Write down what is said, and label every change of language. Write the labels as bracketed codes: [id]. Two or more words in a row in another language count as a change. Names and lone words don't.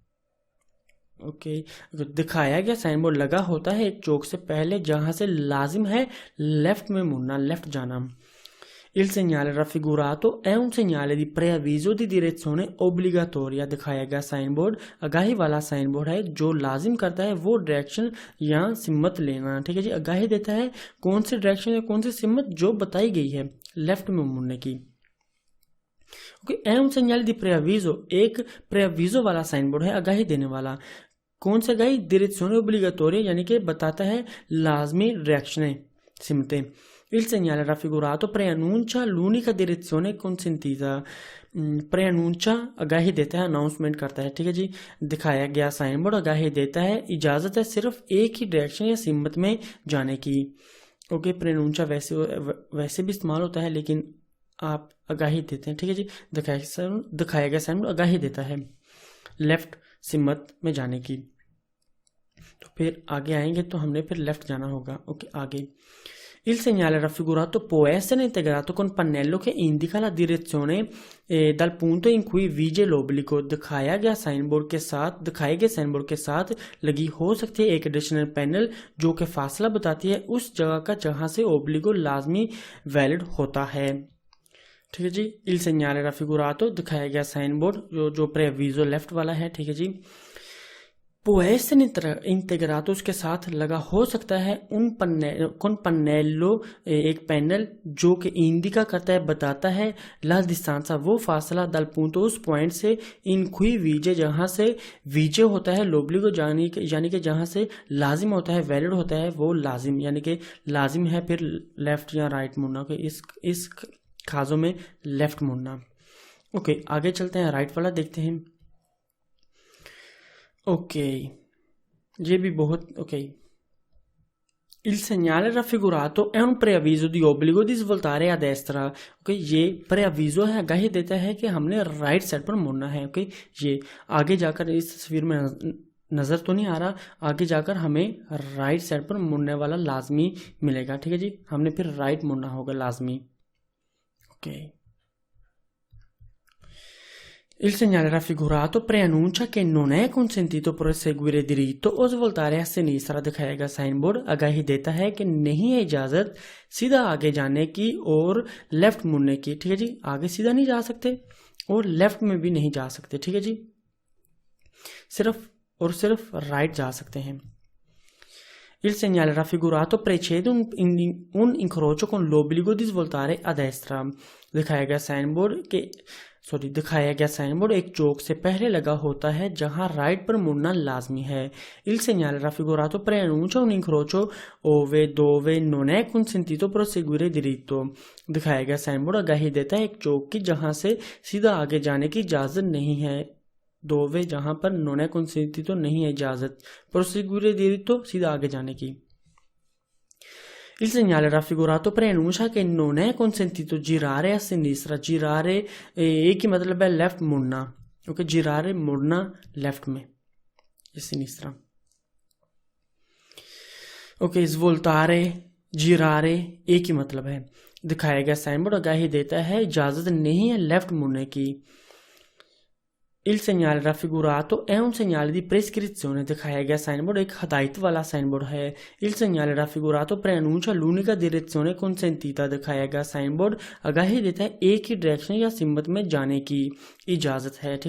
[hi] ओके, दिखाया गया साइन बोर्ड लगा होता है एक चौक से पहले जहां से लाजिम है लेफ्ट में मुड़ना, लेफ्ट जाना। [it] Il segnale raffigurato è un segnale di preavviso di direzione obbligatoria, [hi] दिखाया गया साइन बोर्ड आगाही वाला साइन बोर्ड है जो लाजिम करता है वो डायरेक्शन या सिमत लेना, ठीक है जी। आगाही देता है कौन सी डायरेक्शन या कौन सी सिमत जो बताई गई है लेफ्ट में मुड़ने की। ओके, [it] è un segnale di preavviso, [hi] एक preavviso वाला साइन बोर्ड है आगाही देने वाला। कौन सा आगाही? [it] direzione obbligatoria, [hi] यानी कि बताता है लाजमी डायरेक्शनें, सिमतें। [it] Il segnale raffigurato preannuncia l'unica direzione consentita, preannuncia [hi] आगाही देता है, अनाउंसमेंट करता है, ठीक है जी। दिखाया गया साइन बोर्ड आगाही देता है इजाजत है सिर्फ एक ही डायरेक्शन या सिमत में जाने की। ओके, preannuncia वैसे भी इस्तेमाल होता है लेकिन आप आगाही देते हैं, ठीक है जी। दिखाया गया साइन बोर्ड आगाही देता है लेफ्ट सिमत में जाने की। तो फिर आगे आएंगे तो हमने फिर लेफ्ट जाना होगा। ओके, आगे [it] Il segnale raffigurato può essere integrato con pannello che indica la direzione dal punto in cui vige l'obbligo, [hi] दिखाए गए साइन बोर्ड के साथ लगी हो सकती है एक एडिशनल पैनल जो कि फासला बताती है उस जगह का जहां से ओब्लिगो लाजमी वैलिड होता है, ठीक है जी। [it] Il segnale raffigurato [hi] दिखाया गया साइन बोर्ड जो preavviso लेफ्ट वाला है, ठीक है जी। [it] può essere integrato [hi] उसके साथ लगा हो सकता है [it] con pannello [hi] एक पैनल जो कि इंडिका करता है बताता है [it] la distanza [hi] वो फासला [it] dal punto [hi] उस पॉइंट से [it] in cui vige [hi] जहां से vige होता है l'obbligo यानी कि जहां से लाजिम होता है वैलिड होता है वो लाजिम, यानी कि लाजिम है फिर लेफ्ट या राइट मुड़ना के इस खाजों में लेफ्ट मुड़ना। ओके, आगे चलते हैं, राइट वाला देखते हैं। ओके, ये भी बहुत ओके। [it] Il segnale raffigurato è un preavviso di obbligo di svoltare a destra, [hi] ओके, ये preavviso है आगाही देता है कि हमने राइट साइड पर मुड़ना है। ओके, ये आगे जाकर इस तस्वीर में नजर तो नहीं आ रहा, आगे जाकर हमें राइट साइड पर मुड़ने वाला लाजमी मिलेगा, ठीक है जी। हमने फिर राइट मुड़ना होगा लाजमी। ओके, [it] Il segnale raffigurato preannuncia che non è consentito proseguire diritto o svoltare a sinistra, [hi] दिखाया गया साइन बोर्ड आगाही देता है कि नहीं है इजाजत सीधा आगे जाने की और लेफ्ट मुड़ने की, ठीक है जी। आगे सीधा नहीं जा सकते और लेफ्ट में भी नहीं जा सकते, ठीक है जी, सिर्फ और सिर्फ राइट जा सकते हैं। [it] Il segnale raffigurato precede un incrocio con l'obbligo di svoltare a destra, [hi] दिखाया गया साइन बोर्ड के दिखाया गया साइन बोर्ड एक चौक से पहले लगा होता है जहां राइट पर मुड़ना लाजमी है। [it] Il segnale raffigurato preannuncia un incrocio ove dove non è consentito proseguire diritto। [hi] दिखाया गया साइन बोर्ड आगाही देता है एक चौक की जहां से सीधा आगे जाने की इजाजत नहीं है। दोवे जहां पर [it] non è consentito [hi] नहीं है इजाजत, [it] proseguire diritto [hi] सीधा आगे जाने की। [it] Il segnale raffigurato preannuncia che non è consentito girare a sinistra। [hi] girare एक ही मतलब है लेफ्ट मुड़ना। ओके, girare मुड़ना लेफ्ट में, sinistra। ओके, [it] svoltare girare [hi] एक ही मतलब है। दिखाया गया साइन बोर्ड आगाही देता है इजाजत नहीं है लेफ्ट मुड़ने की। [it] Il segnale raffigurato è un segnale di prescrizione। [hi] दिखाया गया साइन बोर्ड एक हदायत वाला साइन बोर्ड है। [it] Il segnale raffigurato preannuncia l'unica direzione consentita। [hi] दिखाया गया साइन बोर्ड आगाही देता है एक ही डायरेक्शन या सिमत में जाने की इजाजत है।